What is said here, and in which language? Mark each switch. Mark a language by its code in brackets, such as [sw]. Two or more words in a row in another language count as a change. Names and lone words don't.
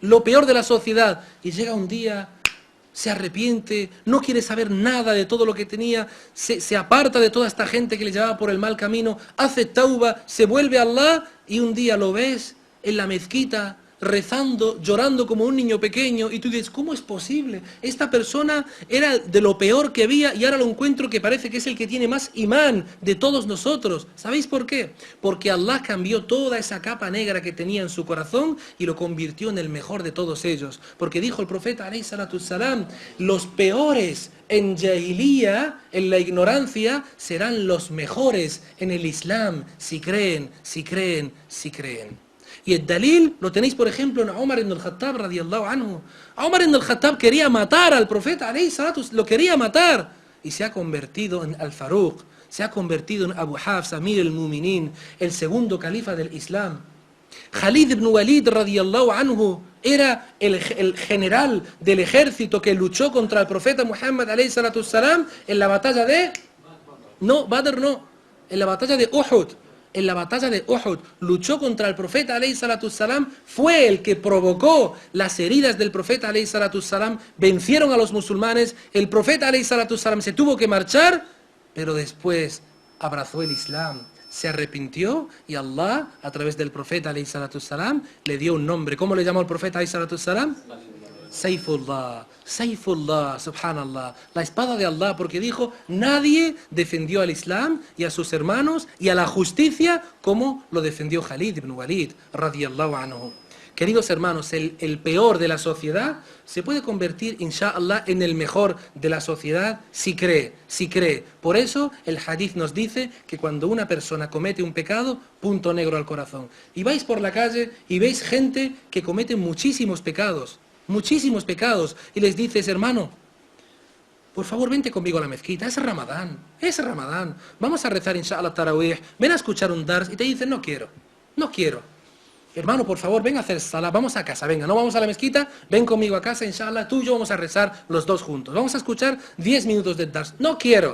[es] Y llega un día se arrepiente, no quiere saber nada de todo lo que tenía, se aparta de toda esta gente que le llevaba por el mal camino, hace tauba, se vuelve a Allah y un día lo ves en la mezquita rezando, llorando como un niño pequeño y tú dices, ¿cómo es posible? Esta persona era de lo peor que había y ahora lo encuentro que parece que es el que tiene más imán de todos nosotros. ¿Sabéis por qué? Porque Allah cambió toda esa capa negra que tenía en su corazón y lo convirtió en el mejor de todos ellos. Porque dijo el profeta [ar] عليه الصلاة السلام, [es] los peores en Jahiliya, en la ignorancia, serán los mejores en el Islam, si creen, si creen, si creen. Y el dalil lo tenéis, por ejemplo, en Umar ibn al-Khattab [ar] رضي الله عنه. [es] Umar ibn al-Khattab quería matar al profeta, lo quería matar. Y se ha convertido en Al-Faruq, se ha convertido en Abu Hafs, [ar] أمير المؤمنين, [es] el segundo califa del Islam. Khalid ibn Walid [ar] رضي الله عنه [es] era el general del ejército que luchó contra el profeta Muhammad [ar] عليه الصلاة السلام [es] en la batalla de... No, Badr no, en la batalla de Uhud. En la batalla de Uhud luchó contra el profeta [ar] عليه الصلاة السلام, [es] fue el que provocó las heridas del profeta [ar] عليه الصلاة السلام, [es] vencieron a los musulmanes, el profeta [ar] عليه الصلاة السلام [es] se tuvo que marchar, pero después abrazó el Islam, se arrepintió y Allah, a través del profeta [ar] عليه الصلاة السلام, [es] le dio un nombre. ¿Cómo le llamó el profeta [ar] عليه الصلاة السلام? سيف الله، سيف الله، سبحان الله, [es] la espada de Allah, porque dijo, nadie defendió al Islam y a sus hermanos y a la justicia como lo defendió Khalid ibn Walid, [ar] رضي الله عنه. [es] Queridos hermanos, el peor de la sociedad se puede convertir, inshallah, en el mejor de la sociedad si cree, si cree. Por eso el hadith nos dice que cuando una persona comete un pecado, punto negro al corazón. Y vais por la calle y veis gente que comete muchísimos pecados, y les dices, hermano, por favor vente conmigo a la mezquita, es Ramadán, vamos a rezar [ar] إن شاء الله تراويح, [es] ven a escuchar un dars, y te dicen, no quiero, hermano, por favor, ven a hacer salah, vamos a casa, venga, no vamos a la mezquita, ven conmigo a casa, inshallah, tú y yo vamos a rezar los dos juntos, vamos a escuchar 10 minutos de dars, no quiero.